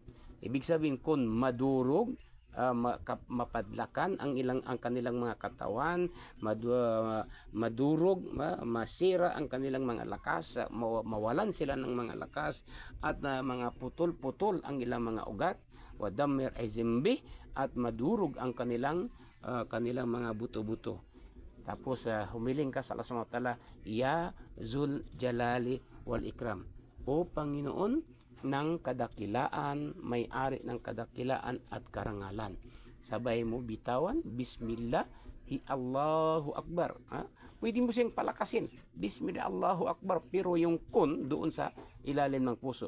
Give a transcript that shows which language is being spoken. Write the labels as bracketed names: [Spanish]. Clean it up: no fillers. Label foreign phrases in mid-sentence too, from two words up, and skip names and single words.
[Filipino] Ibig sabihin kun madurog, mapadlakan ang kanilang mga katawan, madurog, masira ang kanilang mga lakas, mawalan sila ng mga lakas, at mga putol-putol ang ilang mga ugat, wadamir izimbi, at madurog ang kanilang mga buto-buto. Tapos humiling ka sa Allah [Arabic] سبحانه وتعالى, يا ذا الجلال والإكرام, [Filipino] o Panginoon ng kadakilaan, may-ari ng kadakilaan at karangalan. Sabay mo bitawan, [Arabic] بسم الله، الله أكبر. [Filipino] Pwede mo siyang palakasin, [Arabic] بسم الله، الله أكبر, [Filipino] pero yung kun doon sa ilalim ng puso.